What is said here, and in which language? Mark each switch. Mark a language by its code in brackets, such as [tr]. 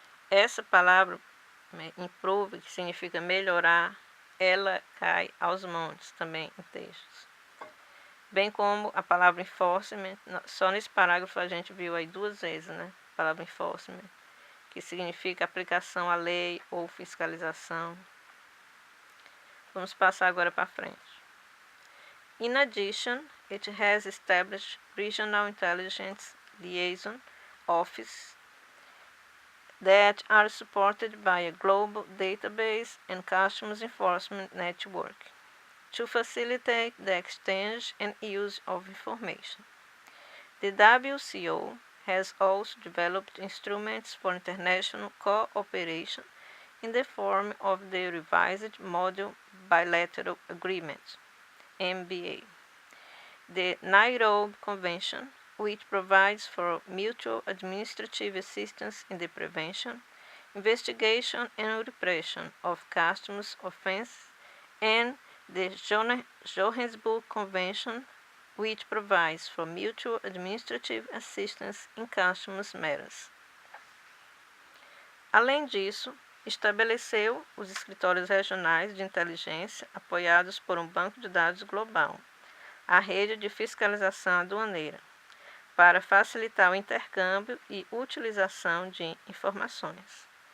[pt] Essa palavra improve, que significa melhorar, ela cai aos montes também em textos. Bem como a palavra enforcement, só nesse parágrafo a gente viu aí 2 vezes, né, a palavra enforcement, que significa aplicação à lei ou fiscalização. Vamos passar agora para frente. [en] In addition, it has established Regional Intelligence Liaison Office that are supported by a global database and customs enforcement network to facilitate the exchange and use of information. The WCO has also developed instruments for international cooperation in the form of the revised Model Bilateral Agreement, MBA, the Nairobi Convention, which provides for mutual administrative assistance in the prevention, investigation, and repression of customs offenses, and the Johannesburg Convention, which provides for mutual administrative assistance in customs matters. [pt] Além disso, estabeleceu os escritórios regionais de inteligência apoiados por um banco de dados global, a rede de fiscalização aduaneira, para facilitar o intercâmbio e utilização de informações.